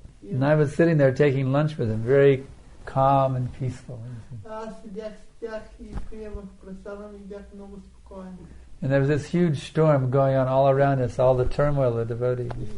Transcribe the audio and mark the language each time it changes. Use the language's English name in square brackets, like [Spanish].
[English] And I was sitting there taking lunch with him, very calm and peaceful. [Bulgarian] Аз седях с тях и приемах пресадам и бях много спокоен. [English] And there was this huge storm going on all around us, all the turmoil of devotees.